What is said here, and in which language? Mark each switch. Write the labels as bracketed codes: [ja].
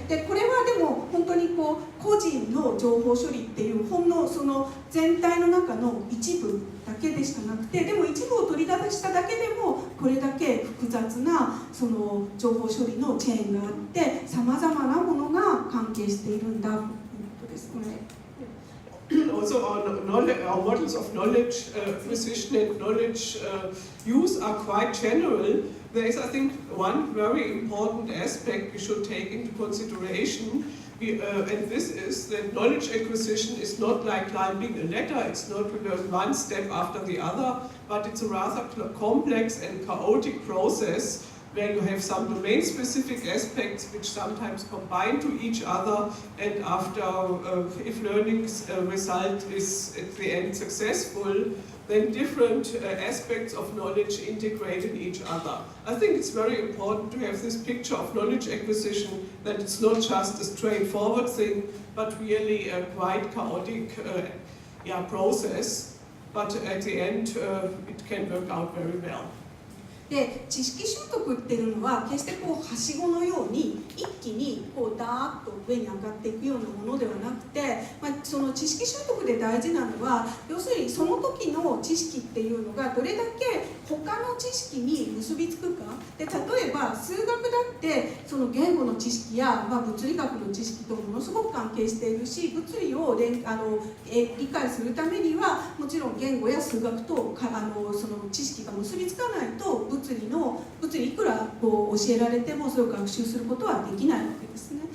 [ja] これはでも本当に個人の情報処理っていうほんのその全体の中の一部だけでしかなくて、でも一部を取り出しただけでもこれだけ複雑なその情報処理のチェーンがあって、さまざまなものが関係しているんだということですね。 [en] Also our models of knowledge acquisition and knowledge use are quite general. There is, I think, one very important aspect we should take into consideration, and this is that knowledge acquisition is not like climbing a ladder. It's not one step after the other, but it's a rather complex and chaotic process where you have some domain-specific aspects which sometimes combine to each other, and after, if learning result is at the end successful, then different aspects of knowledge integrate in each other. I think it's very important to have this picture of knowledge acquisition, that it's not just a straightforward thing, but really a quite chaotic process, but at the end it can work out very well. [ja] で知識習得っていうのは決してはしごのように一気にダーッと上に上がっていくようなものではなくて、その知識習得で大事なのは、要するにその時の知識っていうのがどれだけ他の知識に結びつくかで、例えば数学だってその言語の知識や、物理学の知識とものすごく関係しているし、物理を理解するためにはもちろん言語や数学とその知識が結びつかないと物理いくらこう教えられてもそれを学習することはできないわけですね。